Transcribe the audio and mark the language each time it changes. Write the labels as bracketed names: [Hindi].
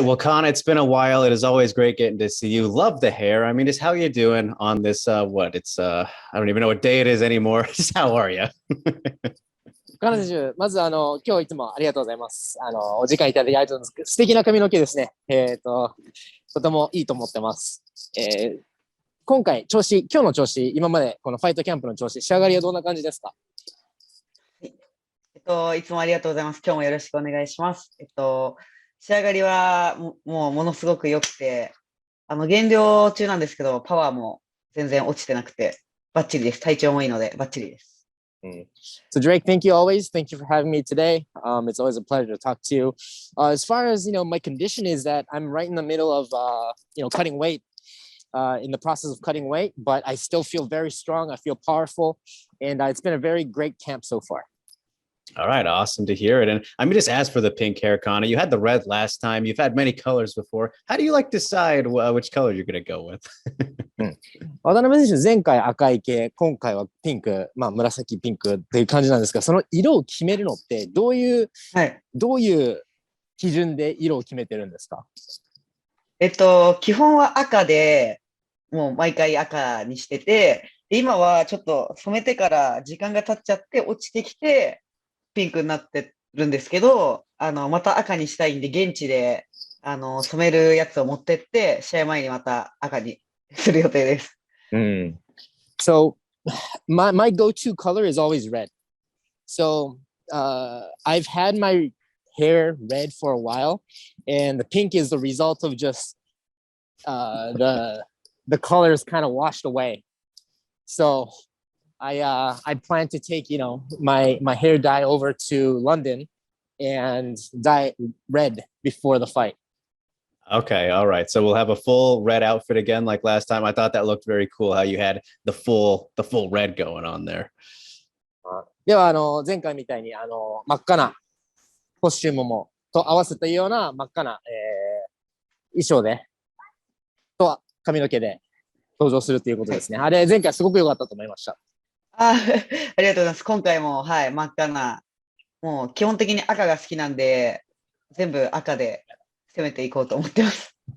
[English] Well, Con, it's been a while. It is always great getting to see you. Love the hair. I mean, just how you doing on this what? I don't even know what day it is anymore. Just how are you? [Japanese] 金田選手、まず今日いつもありがとうございます。お時間いただきありがとうございます。素敵な髪の毛ですね。とてもいいと思ってます。今回、今日の調子、今までこのファイトキャンプの調子、仕上がりはどんな感じですか？いつもありがとうございます。今日もよろしくお願いします。仕上がりはもうものすごく良くて、減量中なんですけど、パワーも全然落ちてなくて、バッチリです。体調もいいので、バッチリです。 [English] So Drake, thank you always. Thank you for having me today. It's always a pleasure to talk to you. As far as my condition is that I'm right in the middle of cutting weight, in the process of cutting weight, but I still feel very strong. I feel powerful, and it's been a very great camp so far. All right, awesome to hear it. And I mean, just ask for the pink hair, Connor. You had the red last time. You've had many colors before. How do you like decide which color you're going to go with? [Japanese] 渡辺選手、前回赤い系、今回はピンク、紫ピンクっていう感じなんですが、その色を決めるのってどういう基準で色を決めてるんですか？基本は赤で、もう毎回赤にしてて、今はちょっと染めてから時間が経っちゃって落ちてきて、ピンクになってるんですけど、また赤にしたいんで、現地で、染めるやつを持ってって、試合前にまた赤にする予定です。 [English] So, my go-to color is always red. So, I've had my hair red for a while, and the pink is the result of just the colors kind of washed away. So, I plan to take my hair dye over to London and dye red before the fight. Okay, all right. So we'll have a full red outfit again, like last time. I thought that looked very cool. How you had the full red going on there. [Japanese] では前回みたいに真っ赤なコスチュームもと合わせたような真っ赤な、衣装でと髪の毛で登場するということですね。あれ前回すごく良かったと思いました。ありがとうございます。今回も、はい、真っ赤な、もう基本的に赤が好きなんで、全部赤で攻めていこうと思ってます。